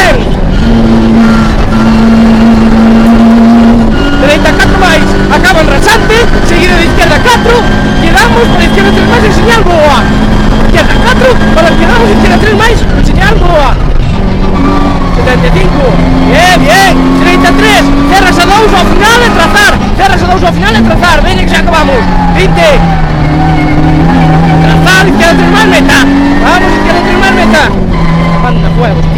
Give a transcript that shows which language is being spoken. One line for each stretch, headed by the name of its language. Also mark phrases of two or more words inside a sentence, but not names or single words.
Spanish: Derecha 4 más. Acaba el rasante. Seguido de izquierda 4. Quedamos para izquierda 3 más y señal boa. Izquierda 4. Para quedamos izquierda 3 más y señal boa. 75. Bien. Derecha 3.
Galician: Cerras a 2 ao final e trazar. Cerras a 2 ao final e trazar. Veña que xa acabamos. 20.
Spanish: Trazar, izquierda 3 más meta. Vamos, izquierda 3 más meta. Manda huevos, tío.